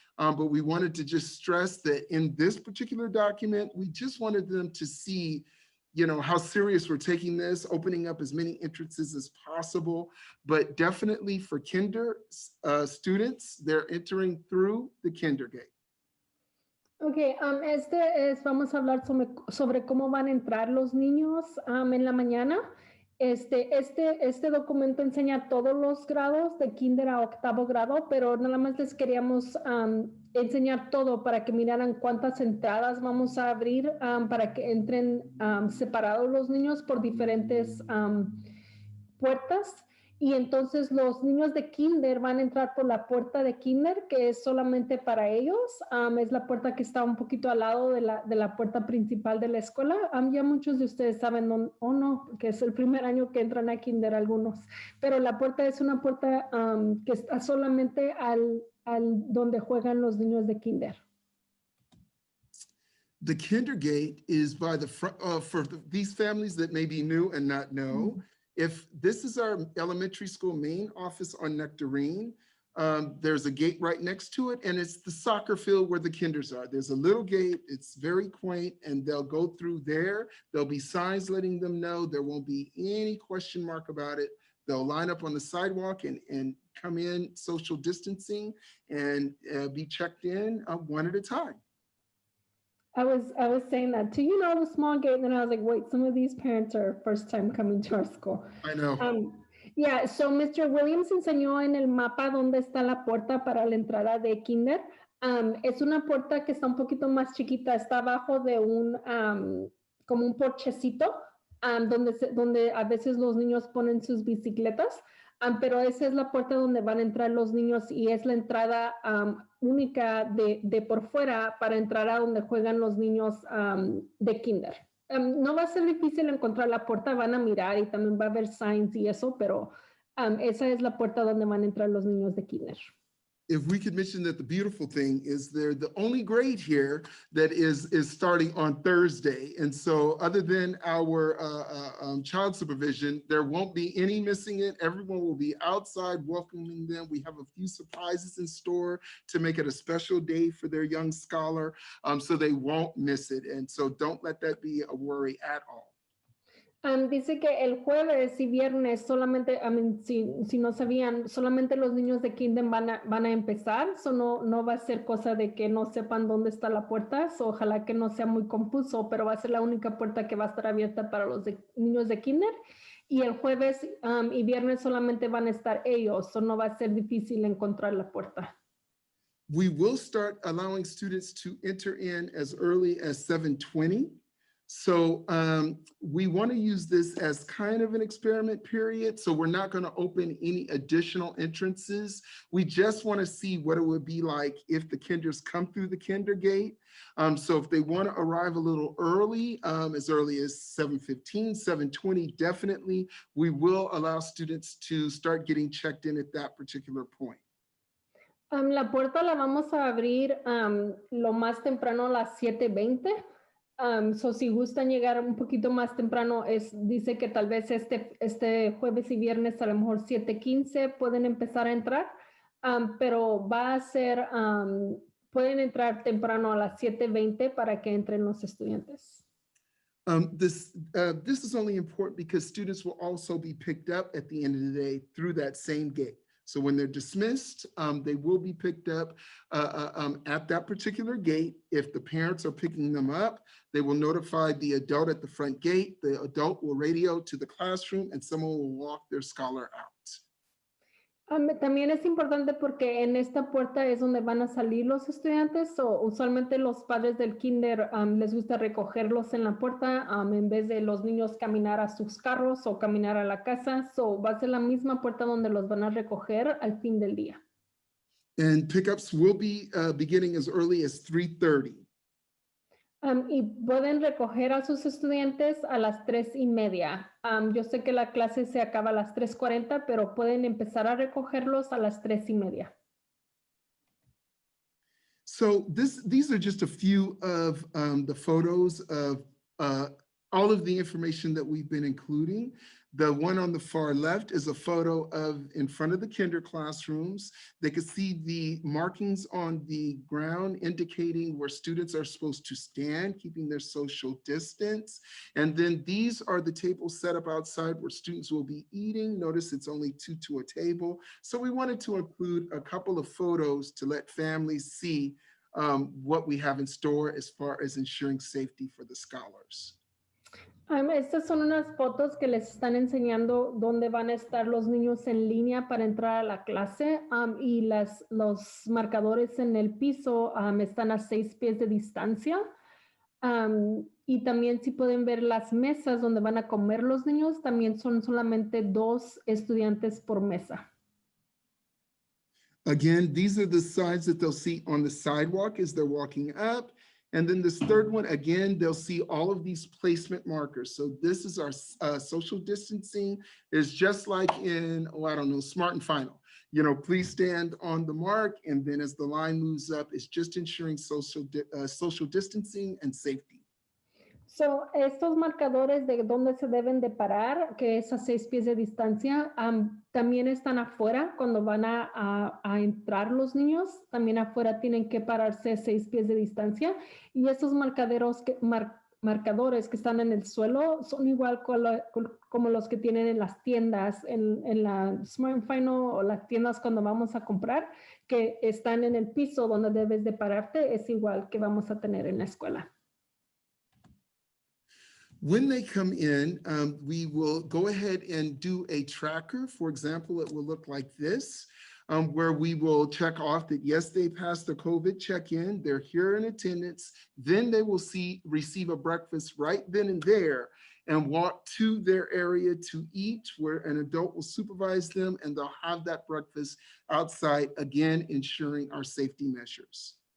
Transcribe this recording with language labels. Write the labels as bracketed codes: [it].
[en] But we wanted to just stress that in this particular document, we just wanted them to see, how serious we're taking this, opening up as many entrances as possible. But definitely for Kinder students, they're entering through the Kinder gate. [es] Ok, vamos a hablar sobre cómo van a entrar los niños en la mañana. Este documento enseña todos los grados de kinder a 8º grado, pero nada más les queríamos enseñar todo para que miraran cuántas entradas vamos a abrir para que entren separados los niños por diferentes puertas. Y entonces los niños de kinder van a entrar por la puerta de kinder, que es solamente para ellos. Es la puerta que está un poquito al lado de la puerta principal de la escuela. Ya muchos de ustedes saben, o no, porque es el primer año que entran a kinder algunos. Pero la puerta es una puerta que está solamente al donde juegan los niños de kinder. [en] The Kinder gate is by the front, these families that may be new and not know. If this is our elementary school main office on Nectarine, there's a gate right next to it, and it's the soccer field where the kinders are. There's a little gate, it's very quaint, and they'll go through there. There'll be signs letting them know. There won't be any question mark about it. They'll line up on the sidewalk and come in social distancing and be checked in one at a time. I was saying that too, the small gate, and then I was like, wait, some of these parents are first time coming to our school. I know. Yeah, so Mr. [es] Williams enseñó en el mapa dónde está la puerta para la entrada de kinder. Es una puerta que está un poquito más chiquita, está abajo de como un porchecito, donde a veces los niños ponen sus bicicletas. Pero esa es la puerta donde van a entrar los niños y es la entrada única de por fuera para entrar a donde juegan los niños de kinder. No va a ser difícil encontrar la puerta, van a mirar y también va a haber signs y eso, pero esa es la puerta donde van a entrar los niños de kinder. [en] If we could mention that the beautiful thing is they're the only grade here that is starting on Thursday. And so other than our child supervision, there won't be any missing it. Everyone will be outside welcoming them. We have a few surprises in store to make it a special day for their young scholar, so they won't miss it. And so don't let that be a worry at all. [es] Dice que el jueves y viernes solamente, si no sabían, solamente los niños de kinder van a empezar, no va a ser cosa de que no sepan dónde está la puerta, ojalá que no sea muy confuso, pero va a ser la única puerta que va a estar abierta para los niños de kinder. Y el jueves y viernes solamente van a estar ellos, no va a ser difícil encontrar la puerta. [en] We will start allowing students to enter in as early as 7:20. So we want to use this as kind of an experiment period. So we're not going to open any additional entrances. We just want to see what it would be like if the kinders come through the kinder gate. So if they want to arrive a little early as 7:15, 7:20, definitely, we will allow students to start getting checked in at that particular point. [es] La puerta la vamos a abrir lo más temprano a las 7:20. So si gustan llegar un poquito más temprano, dice que tal vez este jueves y viernes a lo mejor 7:15 pueden empezar a entrar, pero va a ser, pueden entrar temprano a las 7:20 para que entren los estudiantes. [en] This is only important because students will also be picked up at the end of the day through that same gate. So when they're dismissed, they will be picked up at that particular gate. If the parents are picking them up, they will notify the adult at the front gate. The adult will radio to the classroom and someone will walk their scholar out. [es] También es importante porque en esta puerta es donde van a salir los estudiantes, o usualmente los padres del kinder les gusta recogerlos en la puerta en vez de los niños caminar a sus carros o caminar a la casa. So va a ser la misma puerta donde los van a recoger al fin del día. [en] And pickups will be beginning as early as 3:30. [es] Y pueden recoger a sus estudiantes a las 3:30. Yo sé que la clase se acaba a las 3:40, pero pueden empezar a recogerlos a las 3:30. [en] So these are just a few of the photos of all of the information that we've been including. The one on the far left is a photo of in front of the kinder classrooms. They can see the markings on the ground indicating where students are supposed to stand, keeping their social distance. And then these are the tables set up outside where students will be eating. Notice it's only 2 to a table. So we wanted to include a couple of photos to let families see what we have in store as far as ensuring safety for the scholars. [es] Estas son unas fotos que les están enseñando dónde van a estar los niños en línea para entrar a la clase, y los marcadores en el piso están a 6 pies de distancia. Y también si pueden ver las mesas donde van a comer los niños, también son solamente 2 estudiantes por mesa. [en] Again, these are the signs that they'll see on the sidewalk as they're walking up. And then this third one, again, they'll see all of these placement markers. So this is our social distancing. It's just like in, I don't know, Smart and Final. You know, please stand on the mark. And then as the line moves up, it's just ensuring social distancing and safety. [es] So, estos marcadores de dónde se deben de parar, que es a 6 pies de distancia, también están afuera cuando van a entrar los niños. También afuera tienen que pararse a 6 pies de distancia. Y estos marcadores que están en el suelo son igual como los que tienen en las tiendas, en la Smart and Final, o las tiendas cuando vamos a comprar, que están en el piso donde debes de pararte. Es igual que vamos a tener en la escuela. [en] When they come in, we will go ahead and do a tracker. For example, it will look like this, where we will check off that, yes, they passed the COVID check-in, they're here in attendance. Then they will receive a breakfast right then and there and walk to their area to eat, where an adult will supervise them, and they'll have that breakfast outside, again, ensuring our safety measures.